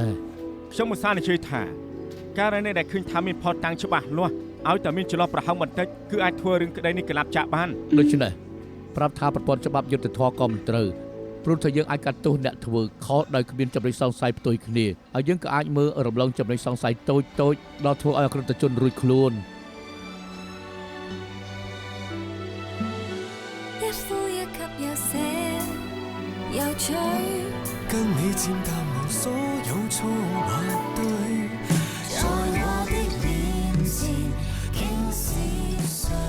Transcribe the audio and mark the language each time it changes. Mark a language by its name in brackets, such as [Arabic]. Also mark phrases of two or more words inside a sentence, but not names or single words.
[Khmer] ខ្ញុំឧស្សាហ៍និយាយថាករណីដែលឃើញថាមានផលតាំងច្បាស់លាស់ឲ្យតែមានចន្លោះប្រហោងបន្តិចគឺអាចធ្វើរឿងក្តីនេះកលាប់ចាក់បាន ដូច្នេះប្រាប់ថាប្រព័ន្ធច្បាប់យុត្តិធម៌ក៏មិនត្រូវព្រោះថាយើងអាចកាត់ទោសអ្នកធ្វើខុសដោយគ្មានចំណុចសង្ស័យផ្ទុយគ្នាហើយយើងក៏អាចមើលរំលងចំណុចសង្ស័យតូចដល់ធ្វើឲ្យអក្រិតជនរួចខ្លួន [Chinese] 一呼一吸有些有趣，跟你漸淡忘所有錯或對，在我的面前傾是誰？